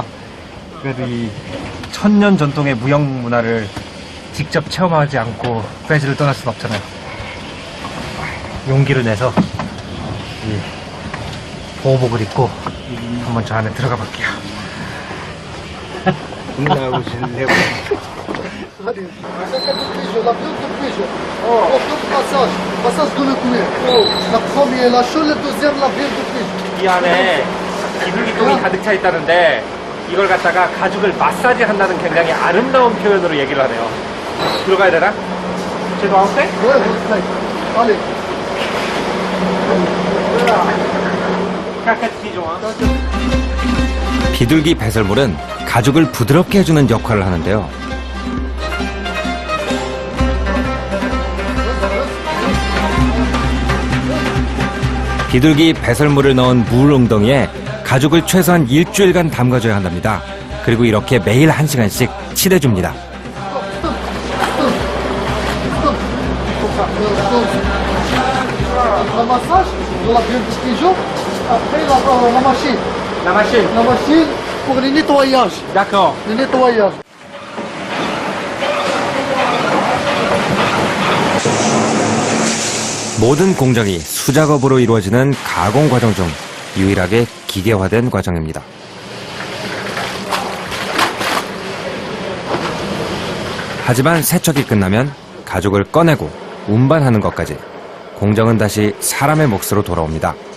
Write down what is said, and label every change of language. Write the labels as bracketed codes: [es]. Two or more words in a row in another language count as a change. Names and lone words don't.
[ko] 그래도 이 1000년 전통의 무역 문화를 직접 체험하지 않고 페즈를 떠날 수는 없잖아요. 용기를 내서 이 보호복을 입고 한번 저 안에 들어가 볼게요. 나오실래요? [fr] La viande de pigeon. Passage de le cuir. La première, la chole, la deuxième, la viande de pigeon. [ko] 이 안에 비둘기똥이 가득 차 있다는데 이걸 갖다가 가죽을 마사지 한다는 굉장히 아름다운 표현으로 얘기를 하네요. 들어가야 되나? 쟤도 아웃돼? [fr] Ouais, ouais, allez. [ko] 비둘기 배설물은 가죽을 부드럽게 해주는 역할을 하는데요. 비둘기 배설물을 넣은 물 웅덩이에 가죽을 최소한 일주일간 담가줘야 한답니다. 그리고 이렇게 매일 1시간씩 칠해줍니다. [fr] Ramassage, on l'a bien petit jour. Après, la machine. La machine. La machine pour les nettoyages. D'accord. Les nettoyages. [ko] 모든 공정이 수작업으로 이루어지는 가공 과정 중 유일하게 기계화된 과정입니다. 하지만 세척이 끝나면 가죽을 꺼내고 운반하는 것까지 공정은 다시 사람의 몫으로 돌아옵니다.